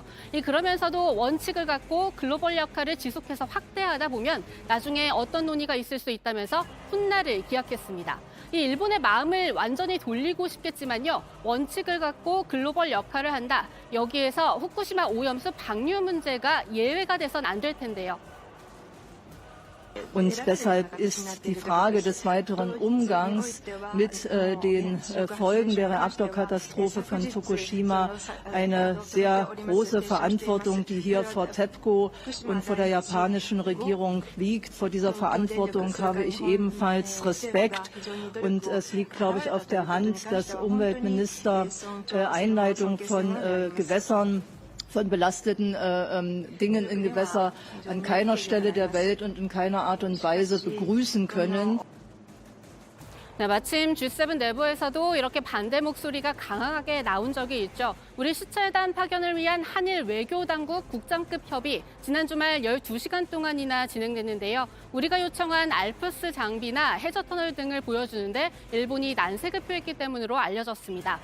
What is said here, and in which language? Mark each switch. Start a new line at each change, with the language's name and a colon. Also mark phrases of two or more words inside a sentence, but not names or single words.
Korean: 그러면서도 원칙을 갖고 글로벌 역할을 지속해서 확대하다 보면 나중에 어떤 논의가 있을 수 있다면서 훗날을 기약했습니다. 이 일본의 마음을 완전히 돌리고 싶겠지만요. 원칙을 갖고 글로벌 역할을 한다. 여기에서 후쿠시마 오염수 방류 문제가 예외가 돼선 안 될 텐데요.
German: Und deshalb ist die Frage des weiteren Umgangs mit den Folgen der Reaktorkatastrophe von Fukushima eine sehr große Verantwortung, die hier vor TEPCO und vor der japanischen Regierung liegt. Vor dieser Verantwortung habe ich ebenfalls Respekt. Und es liegt, glaube ich, auf der Hand, dass Umweltminister Einleitung von Gewässern von belasteten Dingen in Gewässer an keiner Stelle der Welt und in keiner Art und Weise begrüßen können.
Korean: 네, 마침 G7 내부에서도 이렇게 반대 목소리가 강하게 나온 적이 있죠. 우리 시찰단 파견을 위한 한일 외교당국 국장급 협의 지난 주말 12시간 동안이나 진행됐는데요. 우리가 요청한 알프스 장비나 해저터널 등을 보여주는데 일본이 난색을 표했기 때문으로 알려졌습니다.